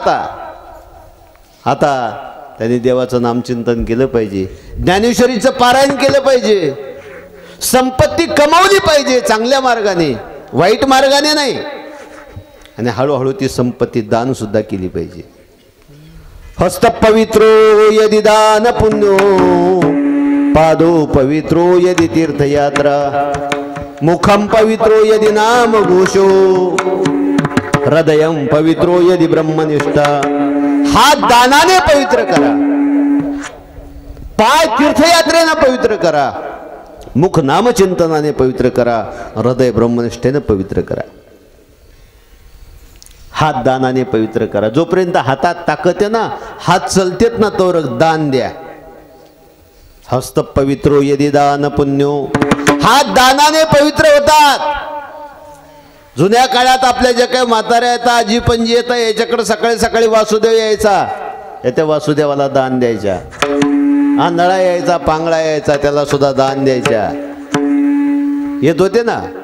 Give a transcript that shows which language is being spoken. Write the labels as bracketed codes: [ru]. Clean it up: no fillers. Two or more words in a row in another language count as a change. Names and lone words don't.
[mr] आता त्यांनी देवाचं नामचिंतन केलं पाहिजे, ज्ञानेश्वरीचं पारायण केलं पाहिजे, संपत्ती कमावली पाहिजे चांगल्या मार्गाने, वाईट मार्गाने नाही. आणि हळूहळू ती संपत्ती दान सुद्धा केली पाहिजे. [sa] हस्त पवित्रो यदि दान पुण्यो पादो पवित्रो यदि तीर्थयात्रा मुखम पवित्रो यदि नाम घोषो हृदयम पवित्रो यदि ब्रह्मनिष्ठा. [mr] हात दानाने पवित्र करा, पाय तीर्थयात्रेने पवित्र करा, मुख नामचिंतनाने पवित्र करा, हृदय ब्रह्मनिष्ठेने पवित्र करा. हात दानाने पवित्र करा. जोपर्यंत हातात ताकद आहे ना, हात चलतेत ना, तोवर दान द्या. [sa] हस्त पवित्रो यदि दान पुण्यो. [mr] हात दानाने पवित्र होतात. जुन्या काळात आपल्या ज्या काही म्हाताऱ्या आहेत, आजी पणजी येतात, याच्याकडे सकाळी सकाळी वासुदेव यायचा, त्या वासुदेवाला दान द्यायच्या. आंधळा यायचा, पांगळा यायचा, त्याला सुद्धा दान द्यायच्या. येत होते ना.